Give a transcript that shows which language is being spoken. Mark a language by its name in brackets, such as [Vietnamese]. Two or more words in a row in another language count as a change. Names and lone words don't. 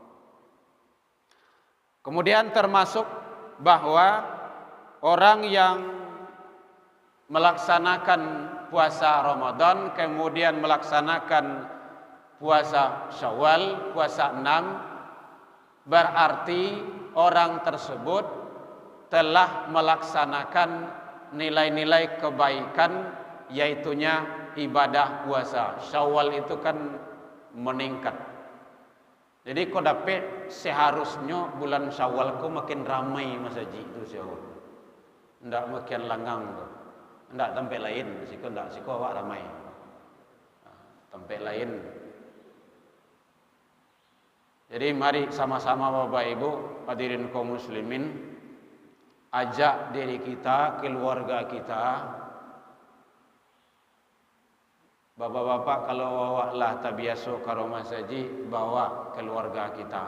[Indonesian] Kemudian termasuk bahwa orang yang melaksanakan puasa Ramadan kemudian melaksanakan puasa Syawal, puasa 6, berarti orang tersebut telah melaksanakan nilai-nilai kebaikan, yaitunya ibadah puasa. Syawal itu kan meningkat. Jadi kau dapat seharusnya bulan Syawal kau makin ramai masjid itu Syawal. [Minangkabau] Ndak makin langgang tu. Ndak tempat lain, siko awak ramai. Tempat lain. [Indonesian] Jadi mari sama-sama Bapak Ibu hadirin kaum muslimin, ajak diri kita, keluarga kita. [Minangkabau] Bapak-bapak kalau awaklah tabiaso karo masaji, [Indonesian] bawa keluarga kita.